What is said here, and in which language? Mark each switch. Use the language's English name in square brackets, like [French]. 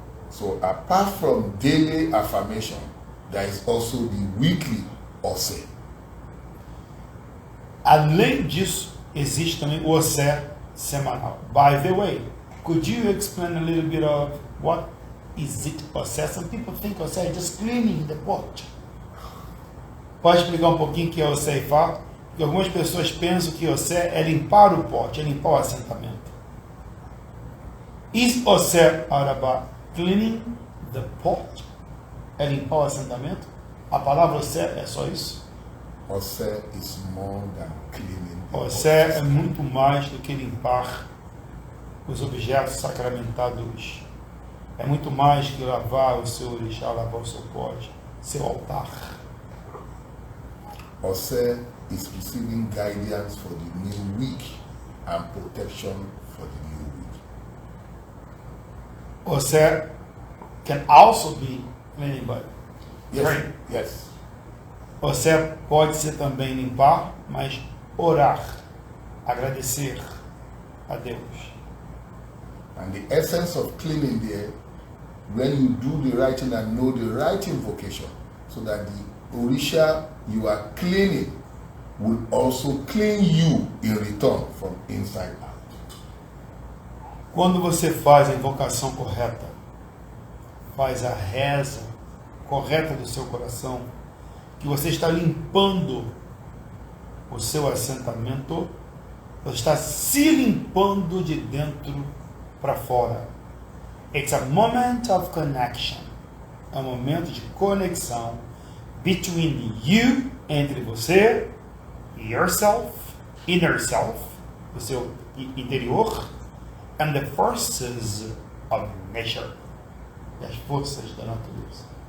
[English] So apart from daily affirmation, there is also the weekly Ose. [Portuguese] Além disso, existe também o Osé semanal. [English] By the way, could you explain a little bit of what is it Osé? Some people think Osé is just cleaning the pot. [Portuguese] Pode explicar um pouquinho o que é Osé e Ifá? Porque algumas pessoas pensam que Osé é limpar o pote, é limpar o assentamento. [English] Is Osé about cleaning the pot? [Portuguese] É limpar o assentamento? A palavra Osé é só isso? [English] Ose is more than cleaning. the Osé body. [Portuguese] é muito mais do que limpar os objetos sacramentados. É muito mais que lavar o seu orixá, lavar o seu pote, seu altar. [English] Ose is receiving guidance for the new week and protection for the new week. Osé can also be cleaning, but Yes, Right. yes. [Portuguese] Osé pode ser também limpar, mas orar, agradecer a Deus. [English] And the essence of cleaning there, when you do the right thing and know the right invocation, so that the Orisha you are cleaning will also clean you in return from inside out. [Portuguese] Quando você faz a invocação correta, faz a reza correta do seu coração, que você está limpando o seu assentamento, você está se limpando de dentro para fora. [English] It's a moment of connection. [Portuguese] É um momento de conexão [English] between you, [Portuguese] entre você, [English] yourself, inner self, [Portuguese] o seu interior, [English] and the forces of nature, [Portuguese] e as forças da natureza.